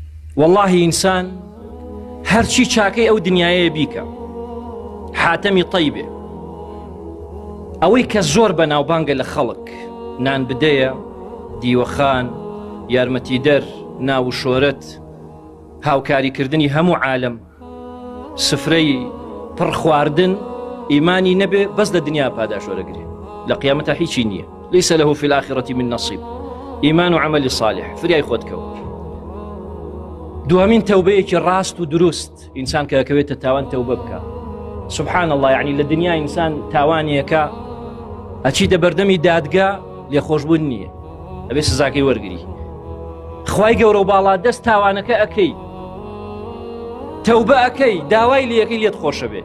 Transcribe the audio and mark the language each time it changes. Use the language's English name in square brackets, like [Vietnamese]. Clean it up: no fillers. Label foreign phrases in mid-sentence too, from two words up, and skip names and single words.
[Central Kurdish] واللهی ئینسان هەرچی چاکەی ئەو دنیایە بیکە حاتەمی طەیبێ، ئەوەی کە زۆر بەناوبانگە لە خەڵک، نان بدەیە، دیوەخان، یارمەتیدەر، ناو و شۆرەت، هاوکاریکردنی هەموو عالەم، سفرەی پڕ خواردن، ئیمانی نەبێ بەس لە دنیا پاداش وەرەگرێ، لە قیامەتە هیچی نییە. [Arabic] ليس له في الآخرة من نصيب. إيمان وعمل صالح [Central Kurdish] فریای خۆت کەوت. دوامین تەوبەیەکی ڕاست و دروست ئینسان کە ئەکەوێتە تاوان تەوبە بکە. [Arabic] سبحان الله، [Central Kurdish] یعنی لە دنیا ئینسان تاوانیەکە ئەچیتە بەردەمی دادگا لێخۆشبوون نییە، ئەبێ سزاکەی وەرگری. خوای گەورە و باڵا دەست تاوانەکە ئەکەی، تەوبە ئەکەی، داوای لێەکەی لێت خۆشە بێ.